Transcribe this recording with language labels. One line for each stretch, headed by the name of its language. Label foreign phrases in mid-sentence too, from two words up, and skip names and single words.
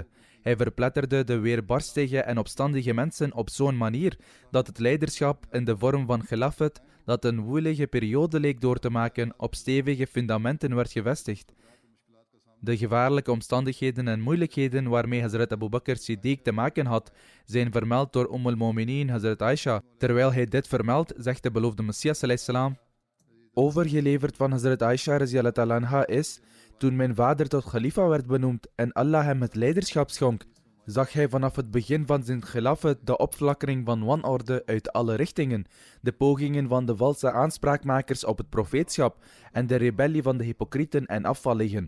Dutch: Hij verpletterde de weerbarstige en opstandige mensen op zo'n manier dat het leiderschap in de vorm van Khilafat, dat een woelige periode leek door te maken, op stevige fundamenten werd gevestigd. De gevaarlijke omstandigheden en moeilijkheden waarmee Hazrat Abu Bakr Siddiq te maken had, zijn vermeld door al-Mu'minin Hazrat Aisha. Terwijl hij dit vermeldt, zegt de beloofde Messias salam: overgeleverd van Hazrat Aisha
Arabic: رضي الله عنها
Dutch: is: toen mijn vader tot khalifa werd benoemd en Allah hem het leiderschap schonk, zag hij vanaf het begin van zijn khilafat de opflakkering van wanorde uit alle richtingen, de pogingen van de valse aanspraakmakers op het profeetschap en de rebellie van de hypocrieten en afvallingen.